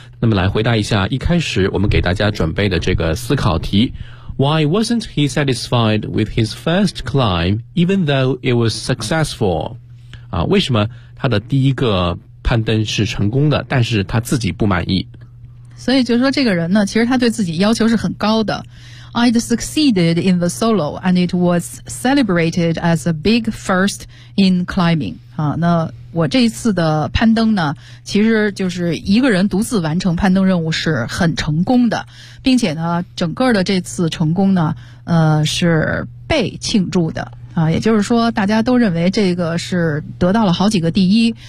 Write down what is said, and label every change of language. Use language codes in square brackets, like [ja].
[zh] 那么来回答一下一开始我们给大家准备的这个思考题。 [en] Why wasn't he satisfied with his first climb even though it was successful? [zh] 啊，为什么他的第一个攀登是成功的，但是他自己不满意。所以就是说这个人呢，其实他对自己要求是很高的。 [en] I'd succeeded in the solo and it was celebrated as a big first in climbing. [zh] 啊，那我这一次的攀登呢，其实就是一个人独自完成攀登任务是很成功的，并且呢，整个的这次成功呢，是倍庆祝的啊，也就是说大家都认为这个是得到了好几个第一。